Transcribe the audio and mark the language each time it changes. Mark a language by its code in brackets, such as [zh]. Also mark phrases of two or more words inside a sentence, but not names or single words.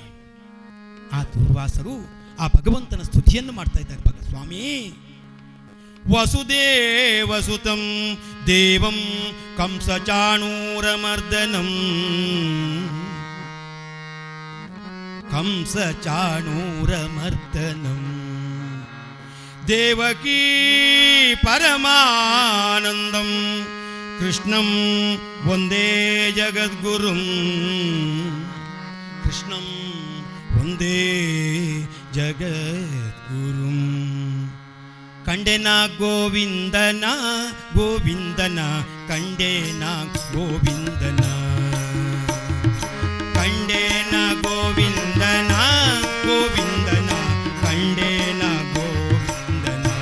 [kn] ಆ ದೂರ್ವಾಸರು ಆ ಭಗವಂತನ ಸ್ತುತಿಯನ್ನು ಮಾಡ್ತಾ ಇದ್ದಾರೆ. [sa] ಸ್ವಾಮಿ, ವಸುದೇವಸುತಂ ದೇವಂ ಕಂಸ ಚಾಣೂರಮರ್ದನಂ ಕಂಸ ಚಾಣೂರಮರ್ದನಂ ದೇವಕೀ ಪರಮಾನಂದಂ ಕೃಷ್ಣಂ ವಂದೇ ಜಗದ್ಗುರುಂ ಕೃಷ್ಣಂ ವಂದೇ ಜಗದ್ಗುರುಂ [kn] ಕಂಡೆನ ಗೋವಿಂದನ ಗೋವಿಂದನ ಕಂಡೆನ ಗೋವಿಂದನ ಕಂಡೆನ ಗೋವಿಂದನ ಗೋವಿಂದನ ಕಂಡೆನ ಗೋವಿಂದನ